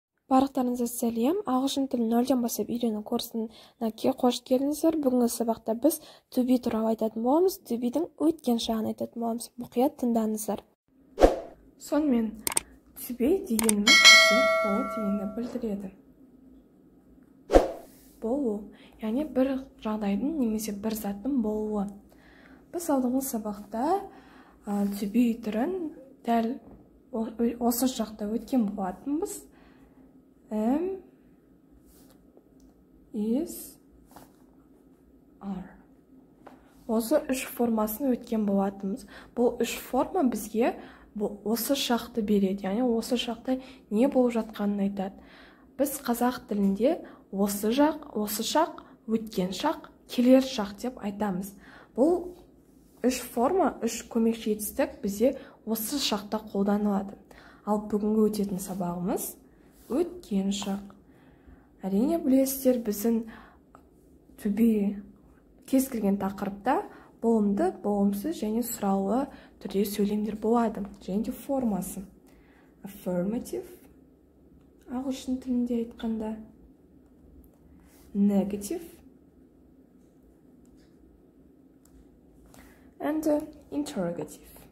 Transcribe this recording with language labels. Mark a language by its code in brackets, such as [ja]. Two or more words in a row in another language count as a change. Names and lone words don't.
[kk] Барлықтарыңызға сәлем. Ағылшын тілін нөлден бастап үйрену курсына қош келдіңіздер. Бүгінгі сабақта біз [en] to be [kk] туралы айтатын боламыз. [en] To be- [kk] дің өткен шағын айтатын боламыз. Мұқият тыңдаңыздар. Сонымен [en] to be [kk] дегеніміз болу дегенді білдіреді. Болу, яғни бір жағдайдың немесе бір заттың болуы. Біз алдыңғы сабақта [en] to be [kk] түрін дәл осы жақта өткен болатынбыз. [en] Am, is, are. [kk] Осы үш формасын өткен болатынбыз. Бұл үш форма бізге осы шақты береді. Яғни осы шақта не болып жатқанын айтады. Біз қазақ тілінде осы шақ, өткен шақ, келер шақ деп айтамыз. Бұл үш форма, үш көмекші етістік бізде осы шақта қолданылады. Ал бүгінгі өтетін сабағымыз өткен шақ. Әрине білесіздер, біздің [en] to be [kk] кез келген тақырыпта болымды, болымсыз және сұраулы түрде сөйлемдер болады. Және де формасы. Affirmative, ағылшын тілінде айтқанда. [en] Negative and interrogative.